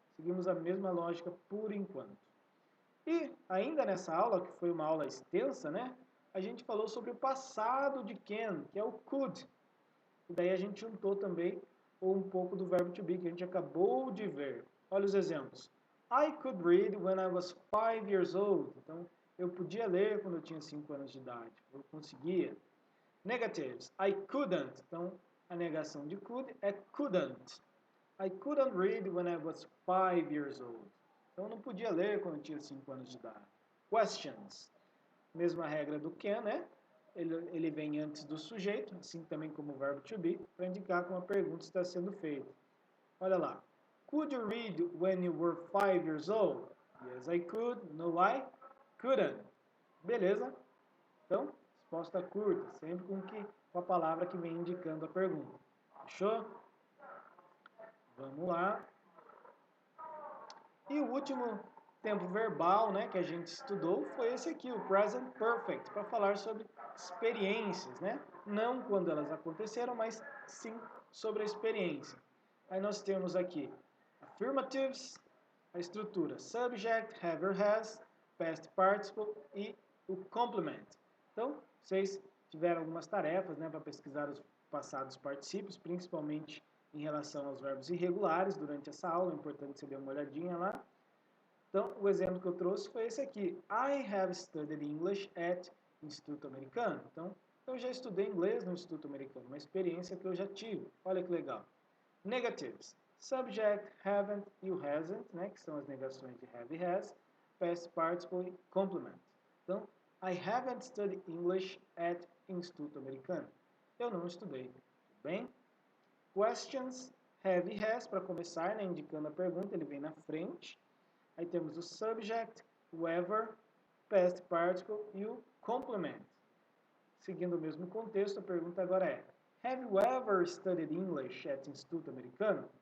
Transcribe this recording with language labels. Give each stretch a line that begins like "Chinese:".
Portuguese: Seguimos a mesma lógica por enquanto. E ainda nessa aula, que foi uma aula extensa, né? A gente falou sobre o passado de can, que é o could. E daí a gente juntou também um pouco do verbo to be, que a gente acabou de ver. Olha os exemplos.
English: I could read when I was 5 years old.
Portuguese: Então, eu podia ler quando eu tinha 5 anos de idade. Eu conseguia. Negatives.
English: I couldn't.
Portuguese: Então, a negação de could é couldn't.
English: I couldn't read when I was 5 years old.
Portuguese: Então, eu não podia ler quando eu tinha 5 anos de idade. Questions. Mesma regra do can, né? Ele vem antes do sujeito, assim também como o verbo to be, para indicar que uma pergunta está sendo feita. Olha lá.
English: Could you read when you were 5 years old? Yes, I could. No, I couldn't.
Portuguese: Beleza? Então, resposta curta, sempre com a palavra que vem indicando a pergunta. Fechou? Vamos lá. E o último tempo verbal, né, que a gente estudou foi esse aqui, o present perfect, para falar sobre experiências, né? Não quando elas aconteceram, mas sim sobre a experiência. Aí nós temos aqui affirmatives, a estrutura subject, have or has, past participle e o complement. Então, vocês tiveram algumas tarefas, né, para pesquisar os passados particípios, principalmente em relação aos verbos irregulares durante essa aula, é importante você dar uma olhadinha lá. Então, o exemplo que eu trouxe foi esse aqui.
English: I have studied English at Instituto Americano.
Portuguese: Então, eu já estudei inglês no Instituto Americano, uma experiência que eu já tive. Olha que legal. Negatives. Subject, haven't e o hasn't, né, que são as negações de have e has. Past participle e complement.
English: Então, I haven't studied English at Instituto Americano.
Portuguese: Eu não estudei. Tudo bem? Questions, have e has, para começar, né, indicando a pergunta, ele vem na frente. Aí temos o subject, o ever, past participle e o complement. Seguindo o mesmo contexto, a pergunta agora é:
English: Have you ever studied English at Instituto Americano?